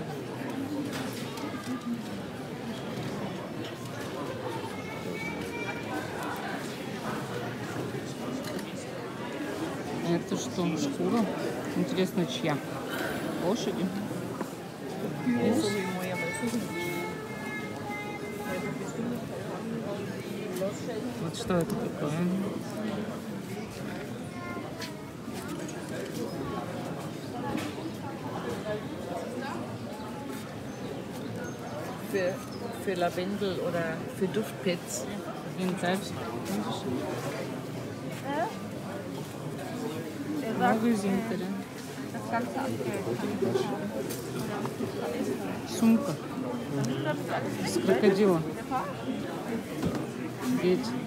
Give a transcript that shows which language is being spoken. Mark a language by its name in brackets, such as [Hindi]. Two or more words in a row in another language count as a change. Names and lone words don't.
[Russian] Это что, шкура? Интересно, чья? Лошади? Вот что это такое? [German] Für Lavendel oder für Duftpads. [Russian] Магазин-то. Сумка с крокодила. Дети.